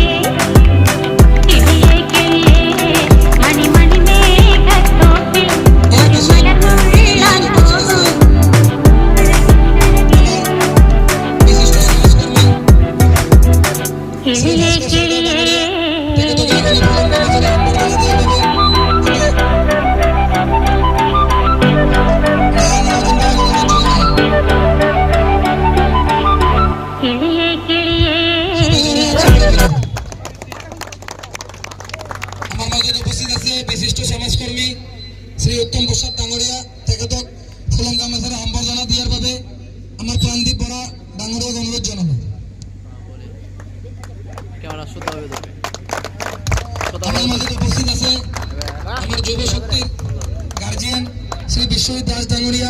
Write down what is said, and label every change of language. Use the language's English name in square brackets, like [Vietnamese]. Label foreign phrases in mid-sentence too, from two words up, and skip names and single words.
[Malayalam] കിളിയേ കിളിയേ മണി മണി മേഘത്തോപ്പിൽ ഒരു മലർന്നുള്ളാൻ പോകും കിളിയേ കിളിയേ. കിളിയേ കിളിയേ [Assamese] আমাৰ মাজত উপস্থিত আছে বিশিষ্ট সমাজকৰ্মী শ্ৰী উত্তম প্ৰসাদ ডাঙৰীয়া। তেখেতক ফুলম গামেছেৰে সম্বৰ্ধনা দিয়াৰ বাবে আমাৰ প্ৰাণদীপ বৰা ডাঙৰীয়াক অনুৰোধ জনালোঁ। আমাৰ মাজত উপস্থিত আছে আমাৰ যুৱ শক্তিৰ গাৰ্জিয়ান শ্ৰী বিশ্বজিৎ দাস ডাঙৰীয়া।